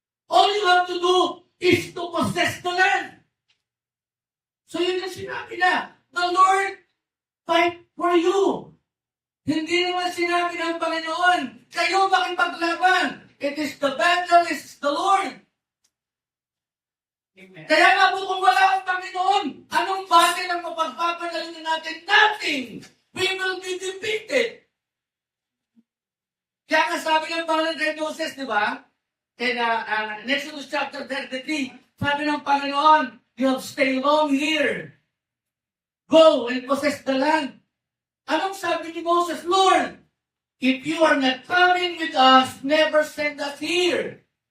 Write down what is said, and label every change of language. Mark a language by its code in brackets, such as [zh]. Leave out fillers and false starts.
[en] All you have to do is to possess the land. So yun yung sinabi na, the Lord fight for you. [tl] Hindi naman sinabi ng Panginoon, kayo makipaglaban. [en] It is the battle, it is the Lord. Amen. [tl] Kaya nga po kung wala ang Panginoon, anong battle ang mapagpapadalhin natin? Nothing. [en] We will be defeated. [tl] Kaya nga sabi ng Panginoon kay Moses, di ba? [en] In Exodus chapter 33, sabi ng Panginoon, you have stayed long here. Go and possess the land. Anong sabi ni Moses? Lord, if you are not coming with us, never send us here.